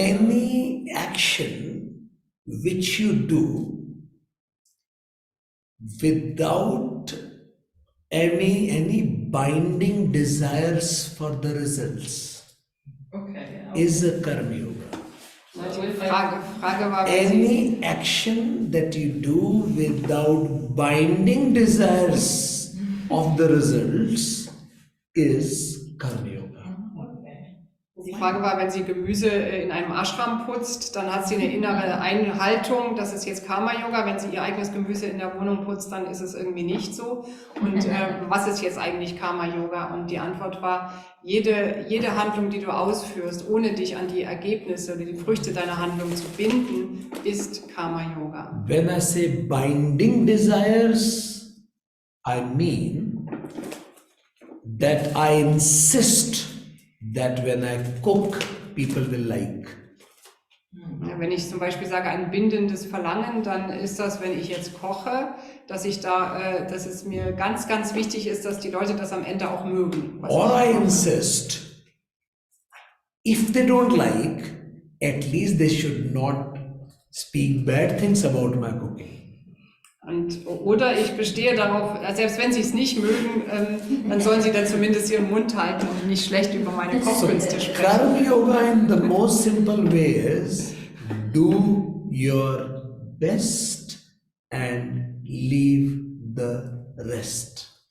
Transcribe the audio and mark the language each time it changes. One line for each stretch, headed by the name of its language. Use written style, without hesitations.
English: Any action which you do without any binding desires for the results Okay. is a karma yoga.
German: Die Frage war, wenn Sie,
English: Any action that you do without binding desires of the results is Karma Yoga.
German: Die Frage war, wenn sie Gemüse in einem Ashram putzt, dann hat sie eine innere Einhaltung, das ist jetzt Karma-Yoga. Wenn sie ihr eigenes Gemüse in der Wohnung putzt, dann ist es irgendwie nicht so. Und was ist jetzt eigentlich Karma-Yoga? Und die Antwort war, jede Handlung, die du ausführst, ohne dich an die Ergebnisse oder die Früchte deiner Handlung zu binden, ist Karma-Yoga.
English: When I say binding desires, I mean that I insist that when I cook, people will like.
German: Ja, wenn ich zum Beispiel sage, ein bindendes Verlangen, dann ist das, wenn ich jetzt koche, dass es mir ganz, ganz wichtig ist, dass die Leute das am Ende auch mögen.
English: Or I insist, if they don't like, at least they should not speak bad things about my cooking.
German: Oder ich bestehe darauf, selbst wenn sie es nicht mögen, dann sollen sie dann zumindest ihren Mund halten und nicht schlecht über meine Kochkünste sprechen.
English: Karma Yoga in the most simple way is do your best and leave the rest.